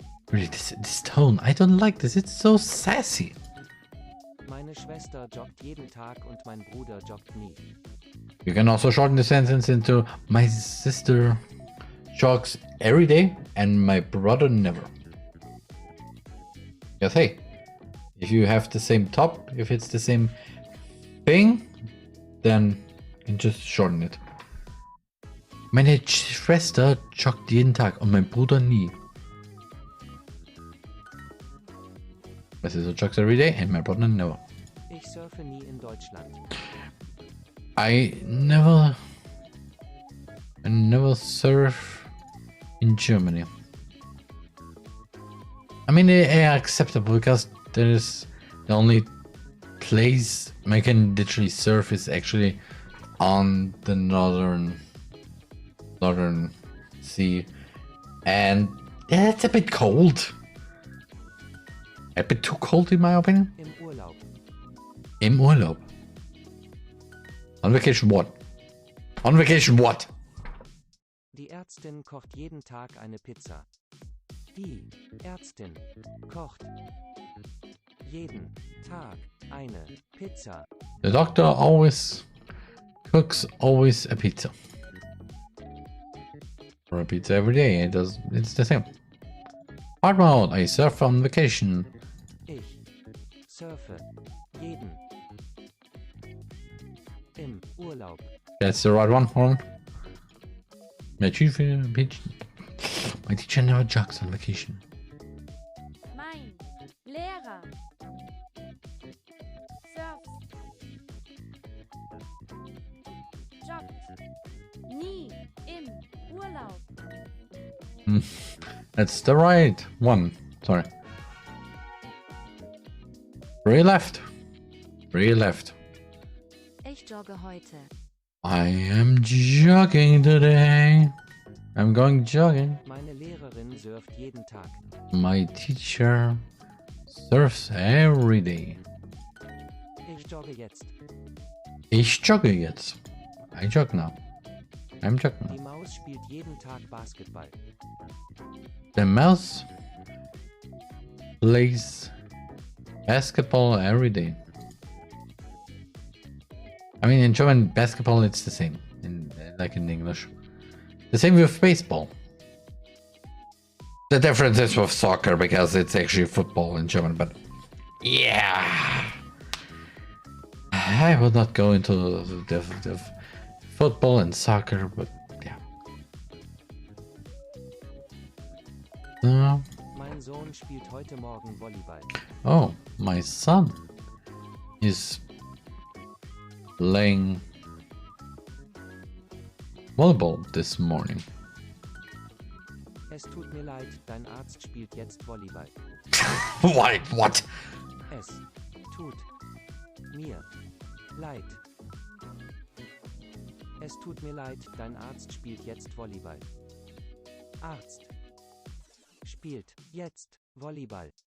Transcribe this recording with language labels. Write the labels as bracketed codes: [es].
[en] Really, this tone, I don't like this. It's so sassy. [de] Meine Schwester joggt jeden Tag und mein Bruder joggt nie. [en] You can also shorten the sentence into my sister jogs every day and my brother never. Yes, hey, if you have the same top, if it's the same thing, then you can just shorten it. [de] Meine Schwester joggt jeden Tag und mein Bruder nie. [en] My sister jogs every day and my brother never. [de] Ich surfe nie in Deutschland. [en] I never surf in Germany. I mean, they are acceptable because there is the only place I can literally surf is actually on the northern sea, and yeah, it's a bit cold. A bit too cold in my opinion. [de] Im Urlaub. Im Urlaub. [en] On vacation what? On vacation what? [de] Die Ärztin kocht jeden Tag eine Pizza. Die Ärztin kocht jeden Tag eine Pizza. [en] The doctor always cooks a pizza. Or a pizza every day. It's the same. Hard mode. I surf on vacation. [de] Ich surfe jeden im Urlaub. [en] That's the right one. Hold on. My teacher never jogs on vacation. [de] Mein Lehrer surft, joggt nie im Urlaub. [en] That's the right one. Sorry. Three left. Where you left? [de] Ich jogge heute. [en] I am jogging today. I'm going jogging. [de] Meine Lehrerin surft jeden Tag. [en] My teacher surfs every day. [de] Ich jogge jetzt. Ich jogge jetzt. [en] I jog now. I'm jogging [de] Die [en] now. [de] Maus spielt jeden Tag Basketball. [en] The mouse plays basketball every day. I mean, in German, basketball, it's the same, like in English. The same with baseball. The difference is with soccer, because it's actually football in German, but yeah. I will not go into the football and soccer, but yeah. [de] Mein Sohn spielt heute Morgen Volleyball. [en] Oh, my son is playing volleyball this morning. [de] Es tut mir leid, dein Arzt spielt jetzt Volleyball. [en] Wait, what? [de] Es tut mir leid. Es tut mir leid, dein Arzt spielt jetzt Volleyball. Arzt spielt jetzt Volleyball.